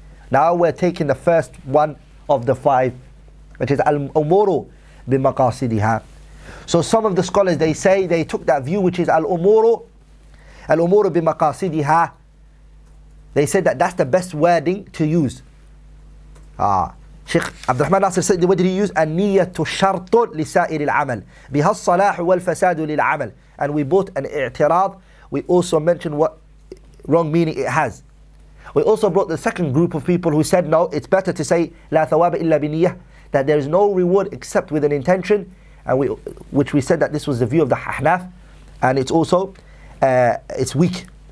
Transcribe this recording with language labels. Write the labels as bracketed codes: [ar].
[en] Now we're taking the first one of the 5, which is Al-Umuru bimaqasidiha. So some of the scholars, they say, they took that view which is Al-Umuru bimaqasidiha. They said that that's the best wording to use. Sheikh AbdulRahman Nasir said, what did he use? [ar] النية شرط لسائر العمل بها الصلاح والفساد للعمل. [en] And we brought an i'tirad. We also mentioned what wrong meaning it has. We also brought the second group of people who said, no, it's better to say [ar] لا ثواب إلا بنية, [en] that there is no reward except with an intention, and which we said that this was the view of the Ahnaf, and it's also it's weak.